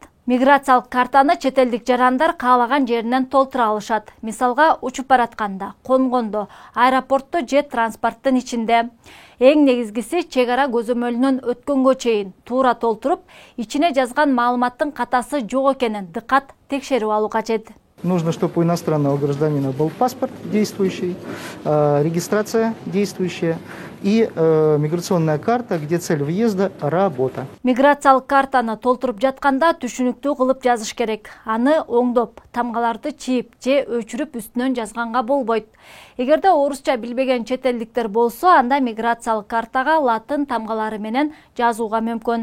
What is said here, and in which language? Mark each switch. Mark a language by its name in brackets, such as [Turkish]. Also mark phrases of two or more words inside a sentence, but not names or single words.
[Kyrgyz] Миграциялык картаны четелдик жарандар каалаган жеринен толтура алышат. Мисалга, учуп баратканда, конгондо, аэропортто же транспорттун ичинде. Эң негизгиси чек ара көзөмөлүнөн өткөнгө чейин туура толтуруп, ичине жазган маалыматтын катасы жок экенин дыкат текшерип алуу кажет. [Russian] Нужно, чтобы у иностранного гражданина был паспорт действующий, регистрация действующая и миграционная карта, где цель въезда – работа. [Kyrgyz] Миграциялык картаны толтуруп жатканда түшүнүктүү кылып жазыш керек. Аны оңдоп, тамгаларды чийип же өчүрүп үстүнөн жазганга болбойт. Эгерде орусча билбеген четелдиктер болсо, анда миграциялык картага латын тамгалары менен жазууга мүмкүн.